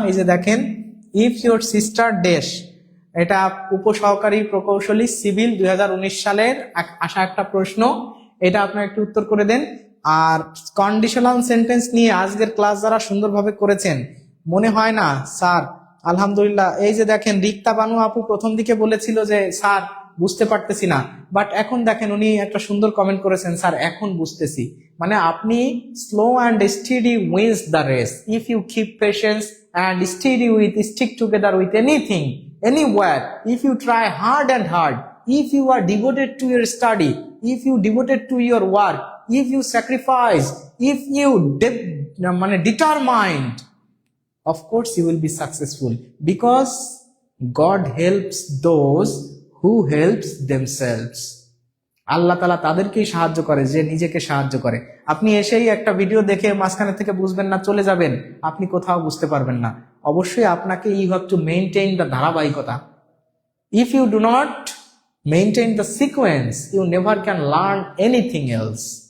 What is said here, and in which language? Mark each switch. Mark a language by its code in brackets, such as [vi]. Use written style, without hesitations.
[bn] এই যে দেখেন, [en] if your sister dash, [bn] এটা উপসহকারী প্রকৌশলী সিভিল 2019 সালের আসা একটা প্রশ্ন, এটা আপনারা একটু উত্তর করে দেন। আর কন্ডিশনাল সেন্টেন্স নিয়ে আজকের ক্লাস যারা সুন্দরভাবে করেছেন, মনে হয় না স্যার আলহামদুলিল্লাহ। এই যে দেখেন, রিক্তা বানু আপু প্রথম দিকে বলেছিল যে স্যার বুঝতে পারতেছি না, বাট এখন দেখেন উনি একটা সুন্দর কমেন্ট করেছেন, স্যার এখন বুঝতেছি। [en] মানে আপনি slow and steady wins the race, if you keep patience and steady with stick together with anything anywhere, if you try hard and hard, if you are devoted to your study, if you devoted to your work, if you sacrifice, if you determined, of course you will be successful, because God helps those who helps themselves. [bn] আল্লাহ তাআলা তাদেরকেই সাহায্য করে যে নিজেকে সাহায্য করে। আপনি এসেই একটা ভিডিও দেখে মাঝখানে থেকে বুঝবেন না, চলে যাবেন, আপনি কোথাও বুঝতে পারবেন না। অবশ্যই আপনাকে [en] You have to maintain the ধারাবাহিকতা। If you do not maintain the sequence, you never can learn anything else.